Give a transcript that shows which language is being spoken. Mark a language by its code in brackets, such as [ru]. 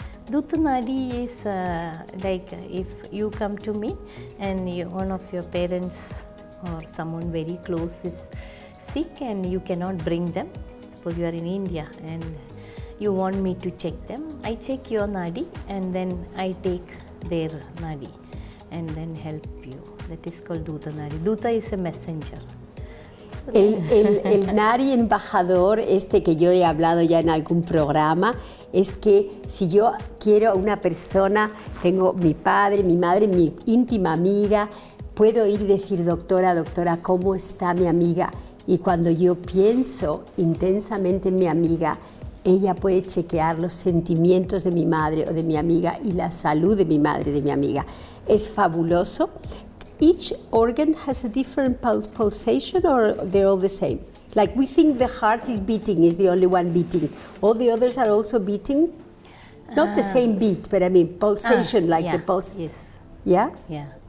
[en] Dutta Nadi is like if you come to me and one of your parents or someone very close is sick and you cannot bring them. Suppose you are in India and you want me to check them. I check your Nadi and then I take their Nadi and then help you. That is called Dutta Nadi. Dutta is a messenger. [es] El Nari embajador, que yo he hablado ya en algún programa, es que si yo quiero a una persona, tengo mi padre, mi madre, mi íntima amiga, puedo ir y decir, doctora, ¿cómo está mi amiga? Y cuando yo pienso intensamente en mi amiga, ella puede chequear los sentimientos de mi madre o de mi amiga y la salud de mi madre, de mi amiga. Es fabuloso. [en] Each organ has a different pulsation, or they're all the same? Like we think the heart is beating, is the only one beating. All the others are also beating? Not the same beat, but I mean pulsation, like the pulse. Yes. Yeah? Yeah.